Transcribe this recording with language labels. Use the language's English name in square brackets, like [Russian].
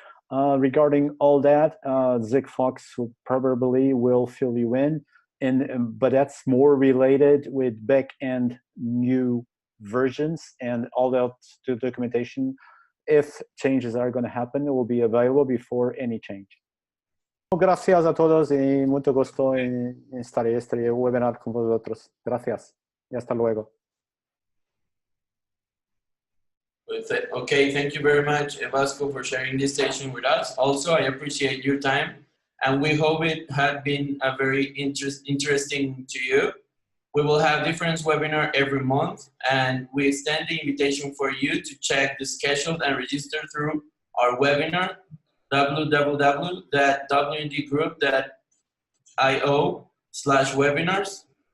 [English] Regarding all that, Sigfox probably will fill you in, but that's more related with back-end new versions and all that documentation. If changes are going to happen, it will be available before any change. [Spanish] Gracias a todos y mucho gusto en estar en este webinar con vosotros. Gracias y hasta luego. [English] Okay, thank you very much, Vasco, for sharing this session with us. Also, I appreciate your time, and we hope it had been a very interesting to you. We will have different webinars every month, and we extend the invitation for you to check the schedule and register through our webinar, www.wndgroup.io/webinars.